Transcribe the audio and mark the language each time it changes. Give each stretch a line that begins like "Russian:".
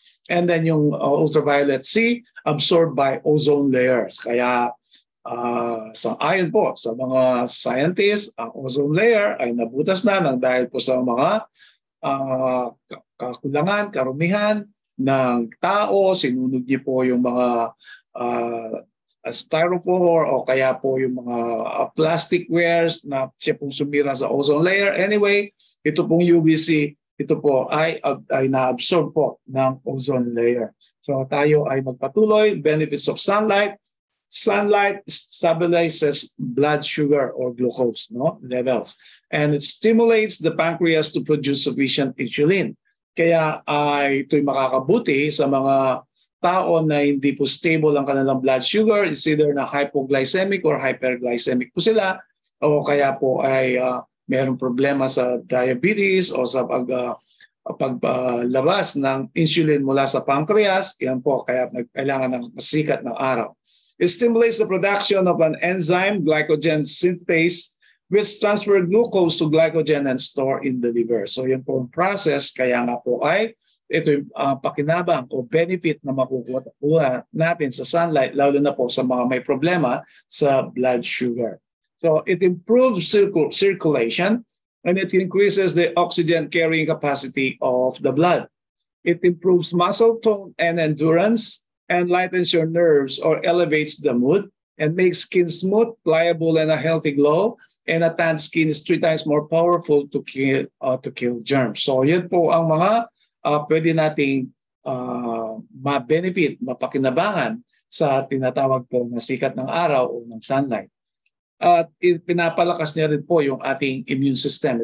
English: And then yung ultraviolet C absorbed by ozone layers.
Filipino: Kaya ayon po sa mga scientists, ang ozone layer ay nabutas na ng dahil po sa mga kakulangan, karumihan ng tao, sinunog niyo po yung mga styrofoam o kaya po yung mga plastic wares na siya pong sumira sa ozone layer. Anyway, ito pong UVC, ito po ay na-absorb po ng ozone layer.
English: So tayo ay magpatuloy. Benefits of sunlight. Sunlight stabilizes blood sugar or glucose levels. And it stimulates the pancreas to produce sufficient insulin.
Filipino: Kaya ito'y makakabuti sa mga tao na hindi po stable ang kanilang blood sugar.
English: It's either
Filipino: na hypoglycemic or hyperglycemic po sila o kaya po ay mayroong problema sa diabetes o sa paglabas ng insulin mula sa pancreas. Yan po, kaya kailangan ng sikat ng araw.
English: It stimulates the production of an enzyme, glycogen synthase, which transfer glucose to glycogen and store in the liver.
Filipino: So yan po ang process, kaya nga po ay ito yung pakinabang o benefit na makukuha natin sa sunlight, lalo na po sa mga may problema sa blood sugar.
English: So it improves circulation and it increases the oxygen carrying capacity of the blood. It improves muscle tone and endurance and lightens your nerves or elevates the mood and makes skin smooth, pliable, and a healthy glow. And a tan skin is 3 times more powerful to kill germs.
Filipino: So yan po ang mga pwede nating ma-benefit, mapakinabangan sa tinatawag po na sikat ng araw o ng sunlight. At pinapalakas niya rin po yung ating immune system.